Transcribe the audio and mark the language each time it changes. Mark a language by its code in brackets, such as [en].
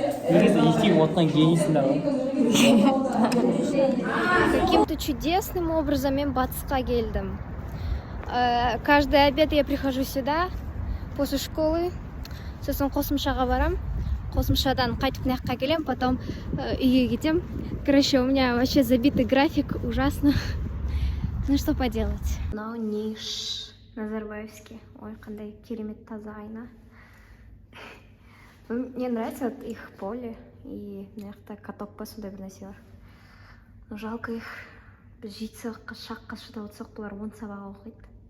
[kk] Негізі оттан генийсің да ғой. [ru] Каким-то чудесным образом [kk] мен батысқа келдім. [ru] Каждый обед я прихожу сюда после школы. [kk] Сосын қосымшаға барам. Қосымшадан қайтып мына келем, [ru] потом [kk] үйге кетем. [ru] Короче, у меня вообще забитый график, ужасно. Ну что поделать. [kk] Мынау ниш. [ru] Назарбаевский. [kk] Ой, қандай керемет таза айна. [ru] Мне нравится вот их поле и [kk] мына каток па сондай бір нәрсе бар. [ru] Но жалко их. [kk] Біз 7 сабаққа шаққа шыдап отырсақ, бұлар 10 сабақ оқиды.